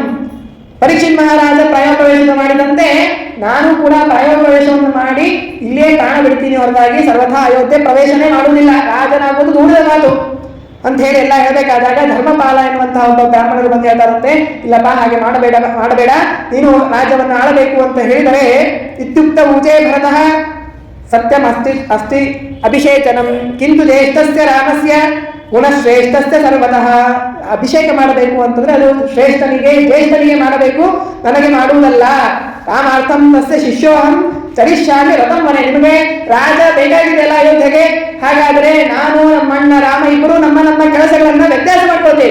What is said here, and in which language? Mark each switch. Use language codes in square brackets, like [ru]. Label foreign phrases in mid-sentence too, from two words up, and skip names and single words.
[kn] ಪರೀಕ್ಷಿತ್ ಮಹಾರಾಜ ಪ್ರಾಯೋಪವೇಶನ ಮಾಡಿದಂತೆ ನಾನು ಕೂಡ ಪ್ರಾಯೋಗ ಪ್ರವೇಶವನ್ನು ಮಾಡಿ ಇಲ್ಲೇ ಪ್ರಾಣ ಬಿಡ್ತೀನಿ ಹೊರತಾಗಿ ಸರ್ವಥಾ ಅಯೋಧ್ಯೆ ಪ್ರವೇಶನೇ ಮಾಡುವುದಿಲ್ಲ, ರಾಜನಾಗುವುದು ದೂರದ ಮಾತು ಅಂತ ಹೇಳಿ ಎಲ್ಲ ಹೇಳಬೇಕಾದಾಗ ಧರ್ಮಪಾಲ ಎನ್ನುವಂತಹ ಒಬ್ಬ ಬ್ರಾಹ್ಮಣರು ಬಂದು ಹೇಳ್ತಾರಂತೆ, ಇಲ್ಲಪ್ಪ ಹಾಗೆ ಮಾಡಬೇಡ, ನೀನು ರಾಜ್ಯವನ್ನು ಆಳಬೇಕು ಅಂತ ಹೇಳಿದರೆ [sa] ಇತ್ಯುಕ್ತ ಊಚೆ ಭರತಃ ಸತ್ಯಂ ಅಸ್ತಿ ಅಭಿಷೇಚನಂ ಕಿಂತು ಜ್ಯೇಷ್ಠಸ್ಯ ರಾಮಸ್ಯ ಗುಣಶ್ರೇಷ್ಠಸ್ಯ ಸರ್ವತಃ. [kn] ಅಭಿಷೇಕ ಮಾಡಬೇಕು ಅಂತಂದ್ರೆ ಅದು ಜ್ಯೇಷ್ಠನಿಗೆ ಮಾಡಬೇಕು, ನನಗೆ ಮಾಡುವುದಲ್ಲ. [sa] ರಾಮಾರ್ಥಂ ತಸ್ಯ ಶಿಷ್ಯೋಹಂ ಚರಿಷ್ಯಾಮಿ ರಥಂ ಮನೆ. [kn] ನಿಮಗೆ ರಾಜ ಬೇಕಾಗಿದೆಯಲ್ಲ ಅಯೋಧ್ಯೆಗೆ, ಹಾಗಾದ್ರೆ ನಾನು ನಮ್ಮಣ್ಣ ರಾಮ ಇಬ್ಬರು ನಮ್ಮ ಕೆಲಸಗಳನ್ನ ವ್ಯತ್ಯಾಸ ಮಾಡ್ಕೊಳ್ತೇವೆ.